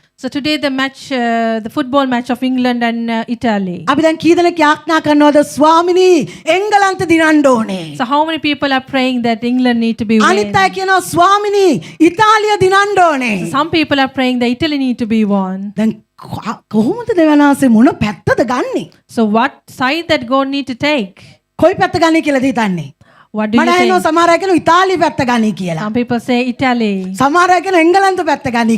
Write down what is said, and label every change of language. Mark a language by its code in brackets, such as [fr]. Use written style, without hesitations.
[en] So today the football match of England and Italy. [si] අපි දැන් කී දෙනෙක් යාඥා කරනවද ස්වාමිනී එංගලන්ත දිනන්න ඕනේ. [en] So how many people are praying that England need to be win? [si] අනිත් අය කියනවා ස්වාමිනී ඉතාලිය දිනන්න ඕනේ. [en] Some people are praying that Italy need to be won. [si] දැන් කොහොමද දෙවනාසේ මොන පැත්තද ගන්නෙ? [en] So what side that God need to take? [si] කොයි පැත්ත ගන්නේ කියලාද හිතන්නේ? [en] What do [si] මට [en] you [si] ඇහෙනවා [en] think? [si] සමහර අය කියනවා ඉතාලි පැත්ත ගනී කියලා. [en] Some people say Italy. [si] සමහර අය කියනවා එංගලන්ත පැත්ත ගනී